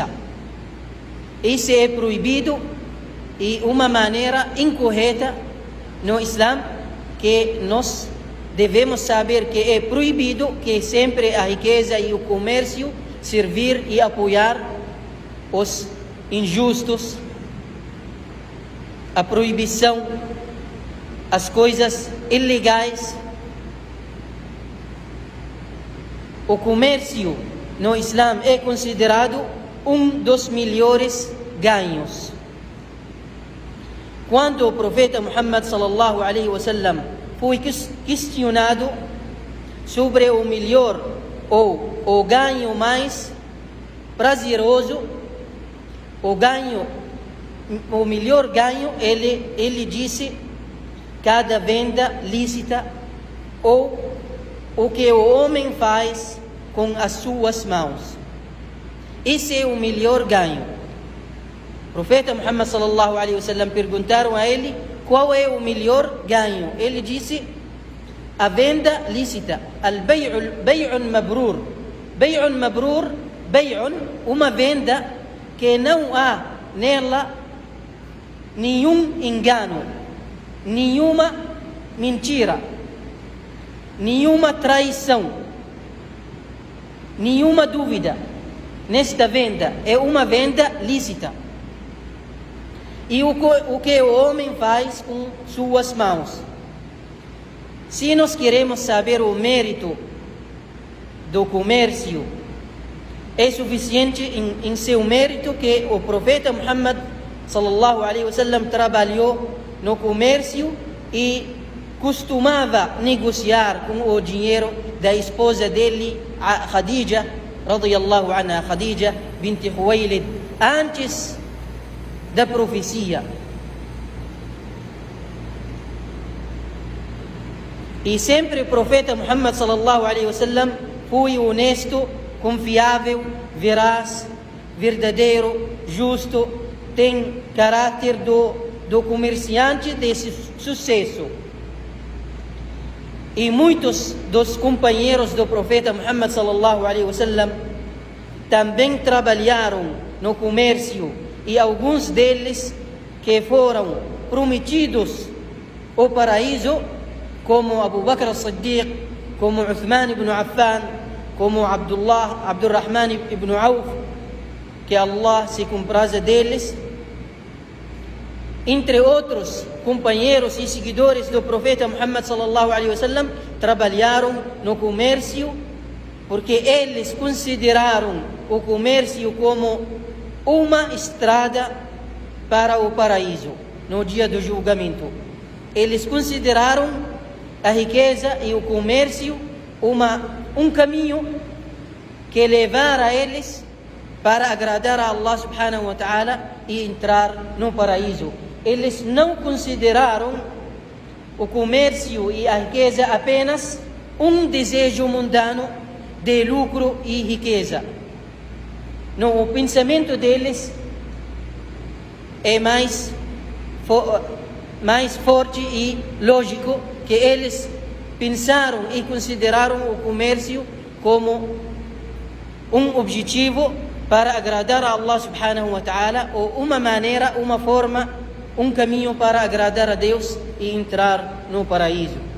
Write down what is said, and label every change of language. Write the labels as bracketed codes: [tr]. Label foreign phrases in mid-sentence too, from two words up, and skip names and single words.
[pt] Isso é proibido e uma maneira incorreta no Islã, que nós devemos saber que é proibido, que sempre a riqueza e o comércio servir e apoiar os injustos, a proibição, as coisas ilegais. O comércio no Islã é considerado um dos melhores ganhos. Quando o profeta Muhammad [ar] صلى الله عليه وسلم [pt] foi questionado sobre o melhor ou o ganho mais prazeroso, o melhor ganho, ele disse: cada venda lícita, ou o que o homem faz com as suas mãos. Esse é o melhor ganho. O profeta Muhammad [ar] صلى الله عليه وسلم [pt] perguntaram a ele qual é o melhor ganho. Ele disse: a venda lícita. [ar] البيع مبرور. بيع مبرور، بيع, [pt] uma venda que não há nela nenhum engano, nenhuma mentira, nenhuma traição, nenhuma dúvida. Nesta venda é uma venda lícita. E o que o homem faz com suas mãos. Se nós queremos saber o mérito do comércio, é suficiente em seu mérito que o profeta Muhammad [ar] صلى الله عليه وسلم [pt] trabalhou no comércio e costumava negociar com o dinheiro da esposa dele, [ar] خديجة رضي الله عنها، خديجة بنت خويلد, [pt] antes da profecia. E sempre o profeta Muhammad [ar] صلى الله عليه وسلم [pt] foi honesto, confiável, veraz, verdadeiro, justo, tem caráter do comerciante de sucesso. E muitos dos companheiros do profeta Muhammad [ar] صلى الله عليه وسلم [pt] também trabalharam no comércio, e alguns deles que foram prometidos o paraíso, como Abu Bakr as-Siddiq, como Uthman ibn Affan, como Abdurrahman ibn Auf, que Allah se compraza deles, entre outros companheiros e seguidores do profeta Muhammad [ar] صلى الله عليه وسلم, [pt] trabalharam no comércio, porque eles consideraram o comércio como uma estrada para o paraíso no dia do julgamento. Eles consideraram a riqueza e o comércio um caminho que levará eles para agradar a Allah [ar] سبحانه وتعالى [pt] e entrar no paraíso. eles não consideraram o comércio e a riqueza apenas um desejo mundano de lucro e riqueza. Não, o pensamento deles é mais forte e lógico, que eles pensaram e consideraram o comércio como um objetivo para agradar a Allah [ar] سبحانه وتعالى, [pt] ou uma maneira, uma forma, um caminho para agradar a Deus e entrar no paraíso.